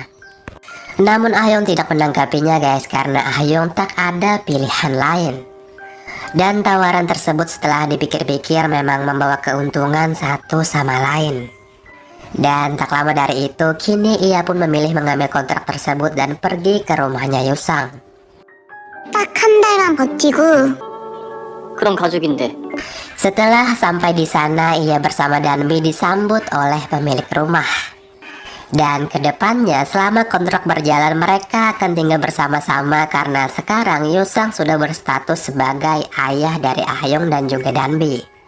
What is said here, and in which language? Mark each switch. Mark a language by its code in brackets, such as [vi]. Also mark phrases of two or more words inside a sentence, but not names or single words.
[id] Namun Ah Hyung tidak menanggapinya guys, karena Ah Hyung tak ada pilihan lain. Dan tawaran tersebut setelah dipikir-pikir memang membawa keuntungan satu sama lain. Dan tak lama dari itu kini ia pun memilih mengambil kontrak tersebut dan pergi ke rumahnya Yosang. [ko] 딱 한 달만 버티고 그런 가족인데 [id] Setelah sampai di sana ia bersama Danbi disambut oleh pemilik rumah. Dan kedepannya selama kontrak berjalan mereka akan tinggal bersama-sama karena sekarang Yosang sudah berstatus sebagai ayah dari Ah Hyung dan juga Danbi.